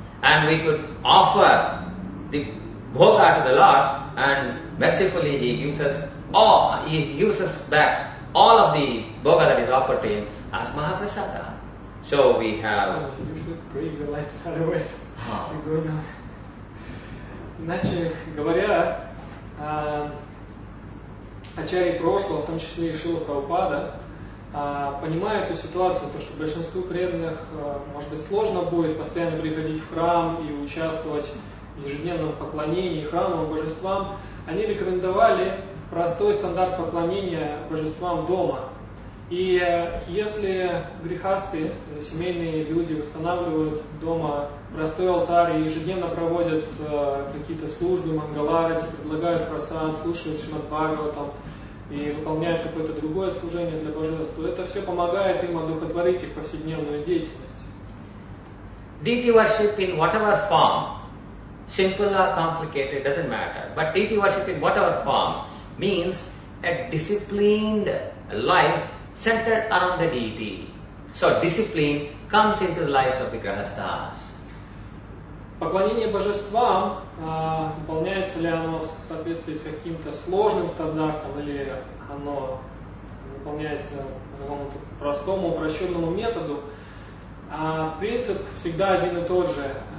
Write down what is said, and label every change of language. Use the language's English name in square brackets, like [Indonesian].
[English] And we could offer the bhoga to the Lord, and mercifully He gives us all, He gives us back all of the bhoga that is offered to Him as Mahaprasada. So we have... You should break the lights, otherwise we go down. [Russian] Иначе говоря, ачарьи прошлого, в том числе и Шрила Прабхупада, понимая эту ситуацию, то, что большинству преданных, может быть, сложно будет постоянно приходить в храм и участвовать в ежедневном поклонении храмовым божествам, они рекомендовали простой стандарт поклонения божествам дома. И если грехасты, семейные люди, устанавливают дома простой алтарь и ежедневно проводят какие-то службы, мангаларати, предлагают прасад, слушают Шримад Бхагаватам, и выполняют какое-то другое служение для божеств, то это все помогает им одухотворить их повседневную деятельность. [English] Deity worship in whatever form, simple or complicated, doesn't matter. But deity worship in whatever form means a disciplined life centered around the deity. So discipline comes into the lives of the grahasthas. [Russian] Поклонение божествам, выполняется ли оно в соответствии с каким-то сложным стандартом, или оно выполняется по какому-то простому, упрощенному методу, принцип всегда один и тот же.